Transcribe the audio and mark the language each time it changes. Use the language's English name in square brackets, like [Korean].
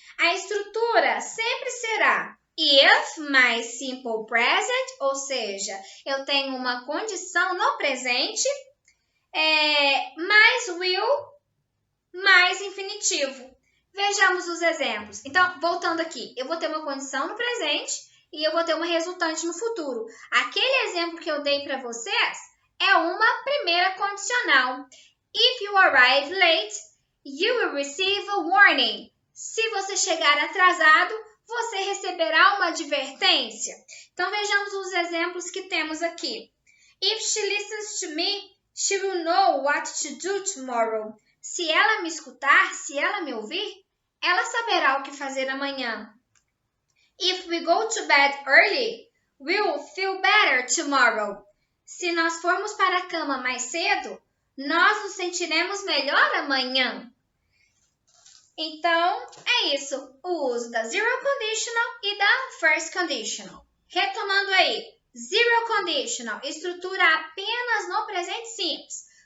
[Portuguese] A estrutura sempre será if mais simple present, ou seja, eu tenho uma condição no presente, mais will, mais infinitivo. Vejamos os exemplos. Então, voltando aqui, eu vou ter uma condição no presente e eu vou ter uma resultante no futuro. Aquele exemplo que eu dei para vocês é uma primeira condicional. [English] If you arrive late, you will receive a warning. [Portuguese] Se você chegar atrasado, você receberá uma advertência. Então, vejamos os exemplos que temos aqui. [English] If she listens to me, she will know what to do tomorrow. [Portuguese] Se ela me escutar, se ela me ouvir, ela saberá o que fazer amanhã. [English] If we go to bed early, we will feel better tomorrow. [Portuguese] Se nós formos para a cama mais cedo, nós nos sentiremos melhor amanhã. Então, é isso. O uso da zero conditional e da first conditional. Retomando aí. Zero conditional, estrutura apenas no presente simples.